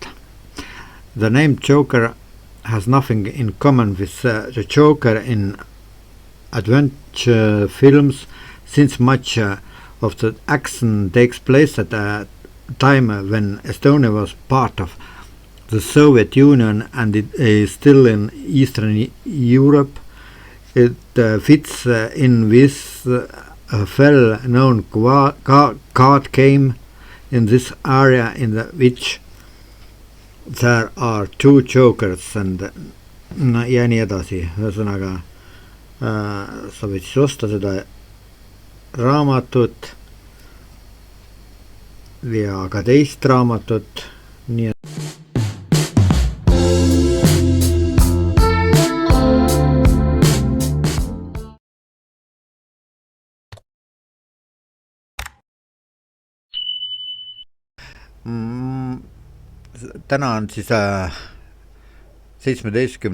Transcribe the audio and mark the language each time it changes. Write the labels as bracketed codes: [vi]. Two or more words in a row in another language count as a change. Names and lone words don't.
[en] The name Joker has nothing in common with the Joker in adventure films, since much of the action takes place at a time when Estonia was part of the Soviet Union and it is still in Eastern Europe. It fits in with a well-known card game in this area in which there are 2 jokers and [et] ja nii edasi. Ühesõnaga sa võid siis osta seda raamatut ja ka teist raamatut, nii et täna on siis 17.